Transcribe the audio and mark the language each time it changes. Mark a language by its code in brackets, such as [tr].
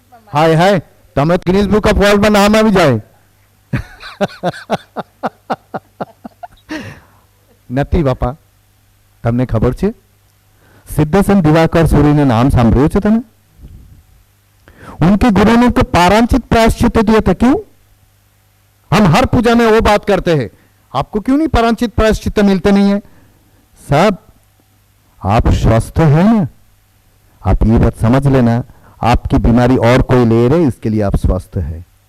[hi] हाय हाय, [gu] તમે [hi] Guinness book of world में नाम [gu] આવી જાય। નથી બાપા, તમને ખબર છે સિદ્ધસન દિવાકર सूरीને नाम સાંભળ્યું છે તમે? [hi] उनके गुरु ने तो पारांचित प्रायश्चित दिया था। क्यों? हम हर पूजा में वो बात करते हैं, आपको क्यों नहीं पारांचित प्रायश्चित मिलते नहीं है? सब आप स्वस्थ हैं ना, आप ये बात समझ लेना, आपकी बीमारी और कोई ले रहे, इसके लिए आप स्वस्थ है।